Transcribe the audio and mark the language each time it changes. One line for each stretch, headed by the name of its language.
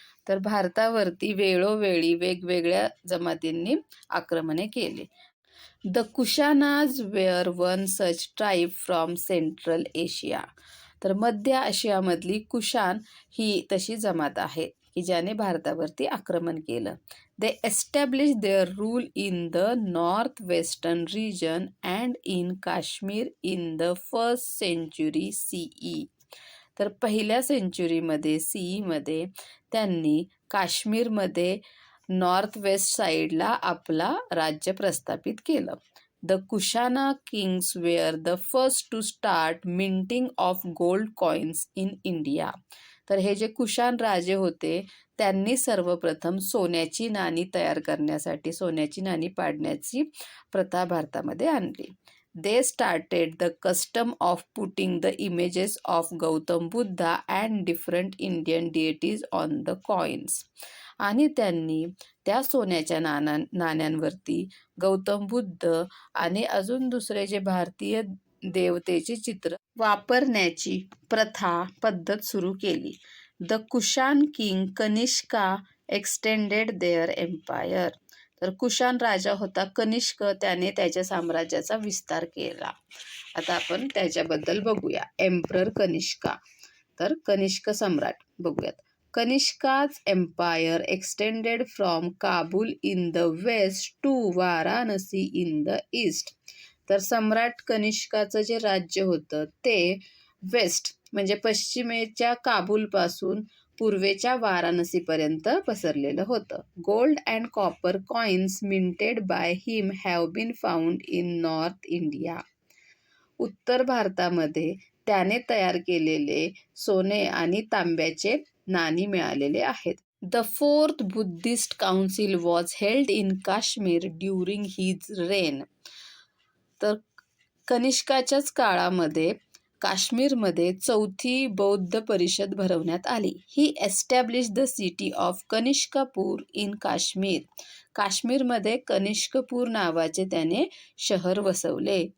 Marathi: तर भारतावरती वेळोवेळी वेगवेगळ्या जमातींनी आक्रमणे केली.
English: The Kushanas were one such tribe from Central Asia.
Marathi: तर मध्य आशियामधली कुशान ही तशी जमात आहे की ज्याने भारतावरती आक्रमण केलं.
English: They established their rule in the northwestern region and in Kashmir in the 1st century CE.
Marathi: तर पहिल्या सेंचुरीमध्ये CE त्यांनी काश्मीरमध्ये नॉर्थ वेस्ट साईडला आपला राज्य प्रस्थापित केलं.
English: The Kushana kings were the first to start minting of gold coins in India.
Marathi: तर हे जे कुशाण राजे होते त्यांनी सर्वप्रथम सोन्याची नाणी तयार करण्यासाठी सोन्याची नाणी पाडण्याची प्रथा भारतामध्ये आणली.
English: They started the custom of putting the images of Gautam Buddha and different Indian deities on the coins.
Marathi: आणि त्यांनी त्या सोन्याच्या नाण्यांवरती गौतम बुद्ध आणि अजून दुसरे जे भारतीय देवतेचे चित्र वापरण्याची पद्धत सुरू केली.
English: The Kushan king Kanishka extended their empire.
Marathi: तर कुशाण राजा होता कनिष्क, त्याने त्याच्या साम्राज्याचा विस्तार केला. आता आपण त्याच्याबद्दल बघूया.
English: Emperor Kanishka.
Marathi: तर कनिष्क सम्राट बघूयात.
English: Kanishka's empire extended from Kabul in the west to Varanasi in the east.
Marathi: तर सम्राट कनिष्काचं जे राज्य होतं ते वेस्ट म्हणजे पश्चिमेच्या काबूलपासून पूर्वेच्या वाराणसीपर्यंत पसरलेलं होतं.
English: Gold and copper coins minted by him have been found in North India.
Marathi: उत्तर भारतामध्ये त्याने तयार केलेले सोने आणि तांब्याचे नाणी मिळालेले आहेत.
English: The fourth Buddhist council was held in Kashmir during his reign.
Marathi: तर कनिष्काच्याच काळामध्ये काश्मीरमध्ये चौथी बौद्ध परिषद भरवण्यात आली.
English: He establish the city of Kanishkapur in Kashmir.
Marathi: काश्मीरमध्ये कनिष्कपूर नावाचे त्याने शहर वसवले.